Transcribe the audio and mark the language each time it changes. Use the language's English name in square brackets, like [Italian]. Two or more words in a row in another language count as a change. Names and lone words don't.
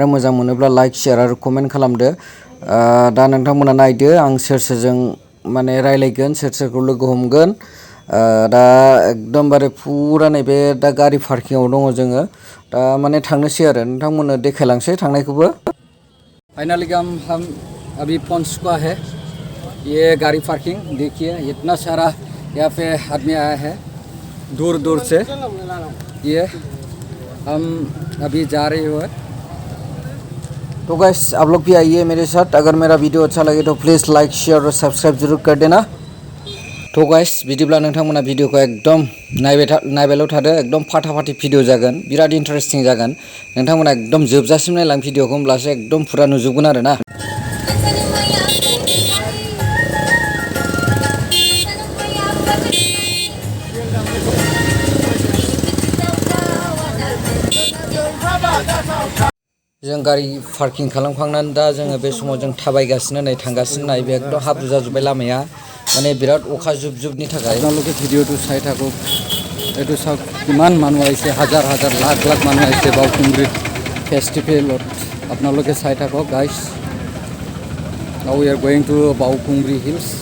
[Bodo] मोजां मोनोब्ला [English] like share [Bodo] आरो कमेन्ट खालामदो दा नोंथांमोना नायदो आं सोर सोरजों माने रायलायगोन सोर सोरखौ लोगो हमगोन दा एकदमबारे फुरा नैबे दा गारि पार्किंआव दङ जोङो दा माने थांनोसै आरो नोंथांमोननो देखायलांसै थांनायखौबो [Hindi] फाइनली हम अभी पहुंच चुका है ये गाड़ी पार्किंग देखिए इतना सारा यहाँ पे आदमी आया है दूर दूर से ये हम अभी जा रहे हो तो गाइस आप लोग भी आइए मेरे साथ अगर मेरा वीडियो अच्छा लगे तो [English] please like share [Hindi] और सब्सक्राइब जरूर कर देना तो गाइस [Bodo] बिदिब्ला नोंथांमोना भिडिअखौ एकदम नायबायल' थादो एकदम फाटाफाटि भिडिअ जागोन बिराद इन्टारेस्टिं जागोन नोंथांमोना एकदम जोबजासिम नायलां भिडिअखौ होमब्लासो एकदम फुरा नुजोबगोन आरो ना जों गारि पार्किं खालामखांनानै दा जोङो बे समाव जों थाबायगासिनो नै थांगासिनो नाय बे एकदम हाब्रु जाजोब्बाय लामाया माने बिराद अखा जुब-जुबनि थाखाय [Assamese] আপোনালোকে ভিডিঅ'টো চাই থাকক এইটো চাওক কিমান মানুহ আহিছে হাজাৰ হাজাৰ লাখ লাখ মানুহ আহিছে বাউকুংগ্ৰি ফেষ্টিভেলত আপোনালোকে চাই থাকক গাইজ [English] now we are going to [Assamese] बाउकुंग्रि हिल्स